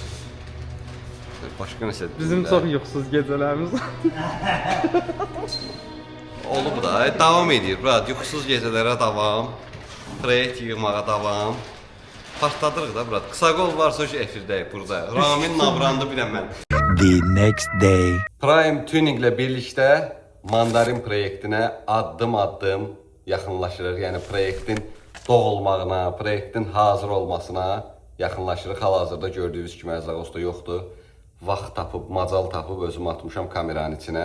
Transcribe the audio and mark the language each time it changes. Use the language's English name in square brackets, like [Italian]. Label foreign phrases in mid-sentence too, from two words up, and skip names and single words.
[Azerbaijani] Başqa nəsə. Bizim çox yuxusuz gecələrimiz. Olub da, davam edir. Bura yuxusuz gecələrə davam. Treyt yığmağa davam. Partladırıq da bura. Qısa qol varsa efirdəyik burada. Ramin Nabrandı bir də mən. [English] The next day. [Azerbaijani] Prime Tuning ilə birlikdə Mandarin proyektinə addım-addım yaxınlaşırıq. Yəni proyektin doğulmağına, proyektin hazır olmasına yaxınlaşırıq. Hal-hazırda gördüyünüz kimi Əzaqosta yoxdur. Vaxt tapıb, macal tapıb özümü atmışam kameranın içinə.